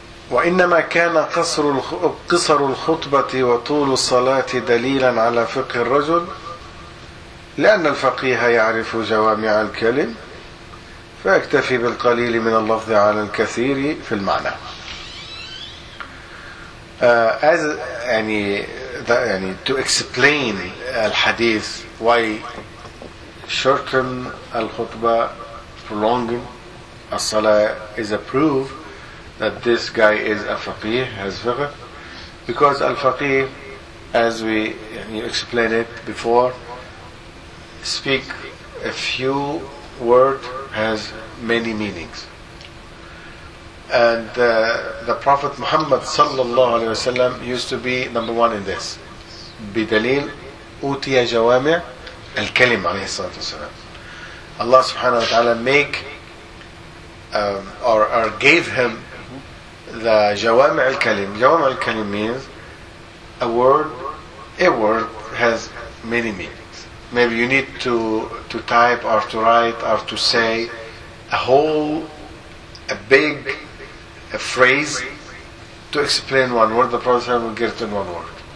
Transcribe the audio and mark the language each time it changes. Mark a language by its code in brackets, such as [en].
[ar] وإنما كان قصر الخطبة وطول الصلاة دليلا على فقه الرجل لأن الفقيه يعرف جوامع الكلم فيكتفي بالقليل من اللفظ على الكثير في المعنى. [en] To explain الحديث, why shorten al-khutbah, prolonging as-salah is a proof that this guy is a faqih, has fiqh. Because al-faqih, as we explained it before, speak a few words, has many meanings. And the Prophet Muhammad sallallahu alayhi wa sallam used to be number one in this. [ar] بِدَلِيلْ أُوتِيَ جَوَامِعْ الكلم عليه الصلاة والسلام. [en] Allah subhanahu wa ta'ala make or gave him the جوامع الكلم. جوامع الكلم means a word has many meanings. Maybe you need to type or to write or to say a phrase to explain one word, the Prophet will get it in one word.